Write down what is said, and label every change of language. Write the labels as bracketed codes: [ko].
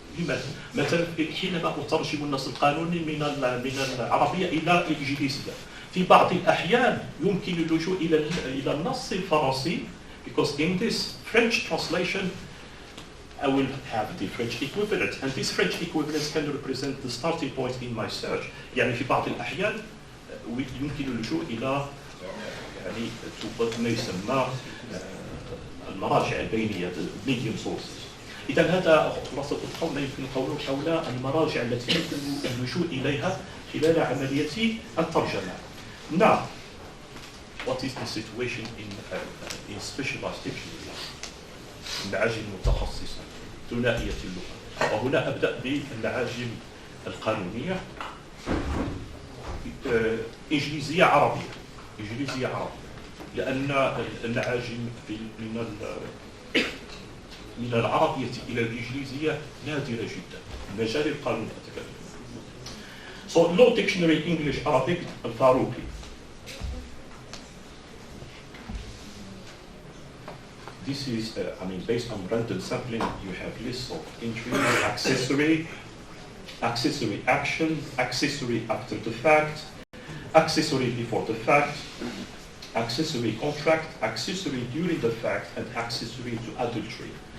[ar] لماذا؟ مثلا حينما أترجم النص القانوني من العربية إلى الإنجليزية، في بعض الأحيان يمكن اللجوء إلى النص الفرنسي, [en] because in this French translation I will have the French equivalent, and this French equivalent can represent the starting point in my search. [ar] يعني في بعض الأحيان يمكن اللجوء إلى يعني ما يسمى المراجع البينية, [en] medium sources. [ar] إذا هذا خلاصة القول ما يمكن قوله حول المراجع التي يمكن اللجوء إليها خلال عملية الترجمة. [en] Now, what is the situation in specialized dictionaries? [ar] المعاجم المتخصصة ثنائية اللغة. وهنا أبدأ بالمعاجم القانونية. إنجليزية عربية. إنجليزية عربية. لأن المعاجم من العربية إلى الإنجليزية نادرة جدا. مجال القانون أتكلم. [en] So, law dictionary English Arabic الفاروقي. This is, based on random sampling, you have lists of entries, accessory action, accessory after the fact, accessory before the fact, accessory contract, accessory during the fact, and accessory to adultery.